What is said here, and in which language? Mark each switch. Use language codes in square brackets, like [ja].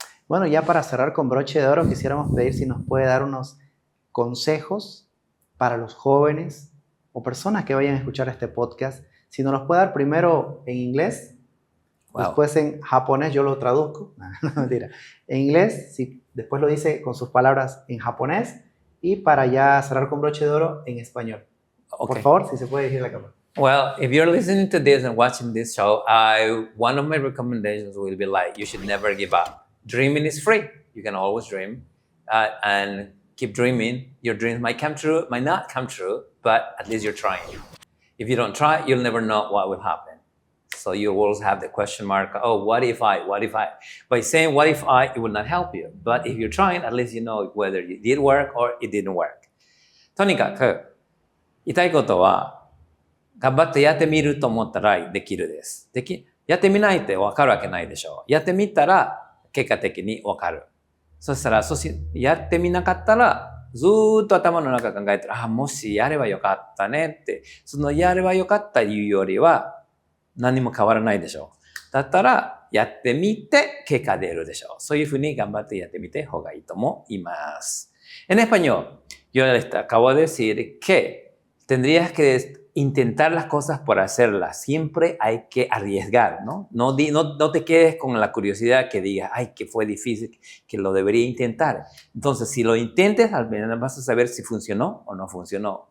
[es] Bueno, ya para cerrar con broche de oro, quisiéramos pedir si nos puede dar unos consejos para los jóvenes o personas que vayan a escuchar este podcast. Si nos los puede dar primero en inglés, después en japonés, yo lo traduzco. No, mentira. En inglés, si después lo dice con sus palabras en japonés, y para ya cerrar con broche de oro en español. Por favor, si se puede dirigir la cámara. [en] Well, if you're listening to this and watching this show, one of my recommendations will be like, you should never give up. Dreaming is free. You can always dream and keep dreaming. Your dreams might come true, might not come true, but at least you're trying. If you don't try, you'll never know what will happen. So you always have the question mark, oh, what if I? By saying what if I, it will not help you. But if you're trying, at least you know whether it did work or it didn't work. [ja] とにかく、言いたいことは、頑張ってやってみると思ったらできるです。やってみないと分かるわけないでしょう。やってみたら、結果的に分かる。そしたら、やってみなかったら、ずーっと頭の中考えてる、もしやればよかったねって、そのやればよかったいうよりは、何も変わらないでしょう。だったら、やってみて結果出るでしょう。そういうふうに頑張ってやってみて方がいいと思います。 [es] En español, yo acabo de decir que tendrías que intentar las cosas por hacerlas. Siempre hay que arriesgar, ¿no? No te quedes con la curiosidad que digas, ay, que fue difícil, que lo debería intentar. Entonces, si lo intentes, al menos vas a saber si funcionó o no funcionó.